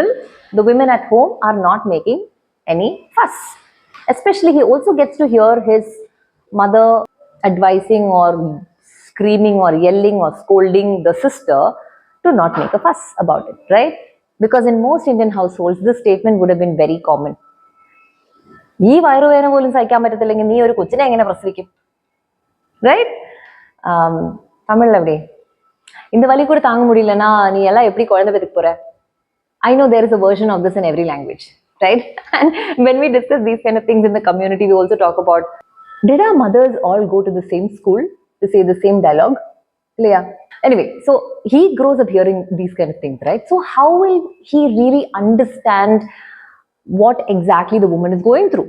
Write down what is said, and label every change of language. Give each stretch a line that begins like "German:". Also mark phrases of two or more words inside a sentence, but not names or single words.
English: The women at home are not making any fuss. Especially, he also gets to hear his mother advising or screaming or yelling or scolding the sister to not make a fuss about it, right? Because in most Indian households, this statement would have been very common.
Malayalam: ഈ വയറുവേദന പോലും സഹിക്കാൻ പറ്റത്തില്ലെങ്കിൽ നീ ഒരു കൊച്ചിനെ എങ്ങനെ പ്രസവിക്കും, റൈറ്റ്? തമിഴിൽ എവിടെ
Tamil: இந்த வலி கூட தாங்க முடியலன்னா நீ எல்லாம் எப்படி குழந்தை பெற்றுக்க போற?
English: I know there is a version of this in every language, right? And when we discuss these kind of things in the community, we also talk about, did our mothers all go to the same school to say the same dialogue? Yeah. Anyway, so he grows up hearing these kind of things, right? So how will he really understand what exactly the woman is going through?